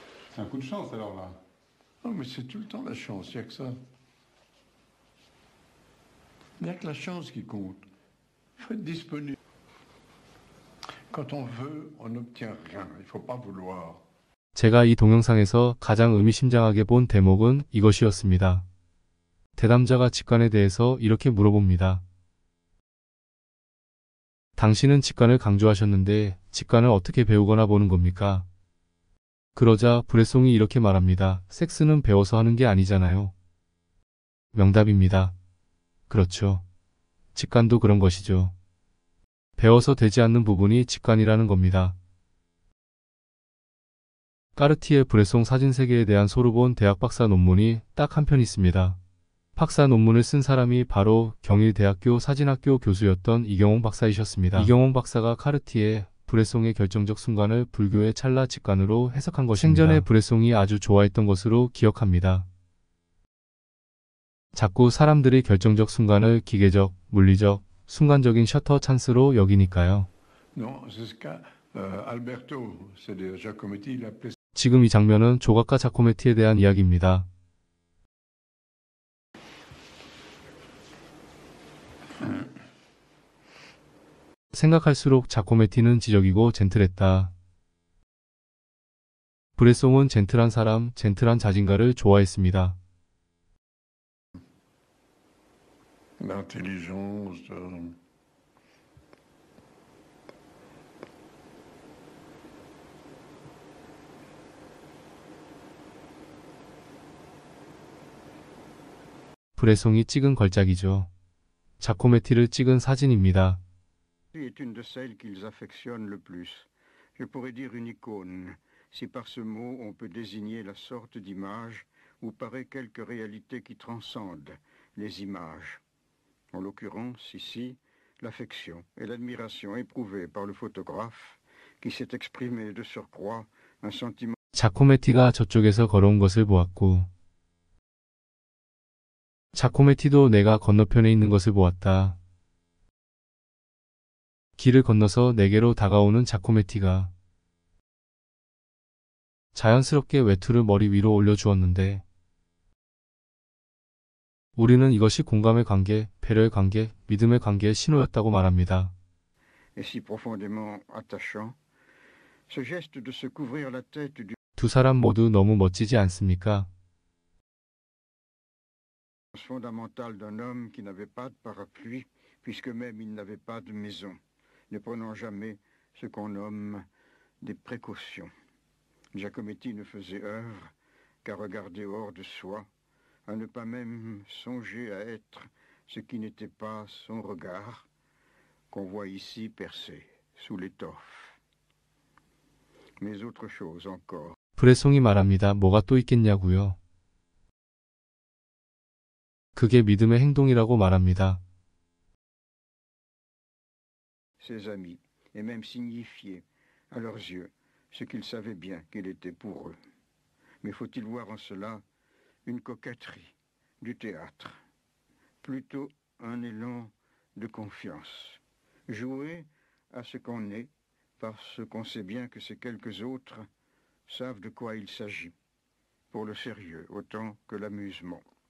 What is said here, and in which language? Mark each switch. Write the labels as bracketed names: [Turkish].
[French] C'est un coup de chance alors là. Non, mais c'est tout le temps la chance, il n'y a que ça. Il n'y a que la chance qui compte. Il faut être disponible. Quand on veut, on n'obtient rien. Il ne faut pas vouloir. [Korean] 제가 이 동영상에서 가장 의미심장하게 본 대목은 이것이었습니다. 대담자가 직관에 대해서 이렇게 물어봅니다. 당신은 직관을 강조하셨는데 직관을 어떻게 배우거나 보는 겁니까? 그러자 브레송이 이렇게 말합니다. 섹스는 배워서 하는 게 아니잖아요. 명답입니다. 그렇죠. 직관도 그런 것이죠. 배워서 되지 않는 부분이 직관이라는 겁니다. 까르티에 브레송 사진 세계에 대한 소르본 대학 박사 논문이 딱 한 편 있습니다. 박사 논문을 쓴 사람이 바로 경일대학교 사진학교 교수였던 이경홍 박사이셨습니다. 이경홍 박사가 카르티에 브레송의 결정적 순간을 불교의 찰나 직관으로 해석한 것입니다. 생전에 브레송이 아주 좋아했던 것으로 기억합니다. 자꾸 사람들이 결정적 순간을 기계적, 물리적, 순간적인 셔터 찬스로 여기니까요. [French] Non, c'est ce qu'a Alberto, c'est de Giacometti, il appelait. [Korean] 지금 이 장면은 조각가 자코메티에 대한 이야기입니다. 생각할수록 자코메티는 지적이고 젠틀했다. 브레송은 젠틀한 사람, 젠틀한 자진가를 좋아했습니다. [French] L'intelligence. [Korean] 브레송이 찍은 걸작이죠. 자코메티를 찍은 사진입니다. [French] est une de celles qu'ils affectionnent le plus. Je pourrais dire une icône, si par ce mot on peut désigner la sorte d'image où paraît quelque réalité qui transcende les images. En l'occurrence, ici, l'affection et l'admiration éprouvées par le photographe qui s'est exprimé de surcroît un sentiment. [Korean] 자코메티가 저쪽에서 걸어온 것을 보았고 자코메티도 내가 건너편에 있는 것을 보았다. 길을 건너서 내게로 다가오는 자코메티가 자연스럽게 외투를 머리 위로 올려주었는데 우리는 이것이 공감의 관계, 배려의 관계, 믿음의 관계의 신호였다고 말합니다. [French] Et si profondément attachant, ce geste de se couvrir la tête du [Korean] 두 사람 모두 너무 멋지지 않습니까? [French] fondamental d'un homme qui n'avait pas de parapluie, puisque même il n'avait pas de maison, ne prenant jamais ce qu'on nomme des précautions. Giacometti ne faisait œuvre qu'à regarder hors de soi, à ne pas même songer à être ce qui n'était pas son regard, qu'on voit ici percé sous l'étoffe. Mais autre chose encore. [Korean] 브레송이 말합니다. 뭐가 또 있겠냐고요. 그게 믿음의 행동이라고 말합니다. [French] Ses amis, et même signifier à leurs yeux ce qu'ils savaient bien qu'il était pour eux. Mais faut-il voir en cela une coquetterie du théâtre, plutôt un élan de confiance, jouer à ce qu'on est, parce qu'on sait bien que ces quelques autres savent de quoi il s'agit, pour le sérieux autant que l'amusement.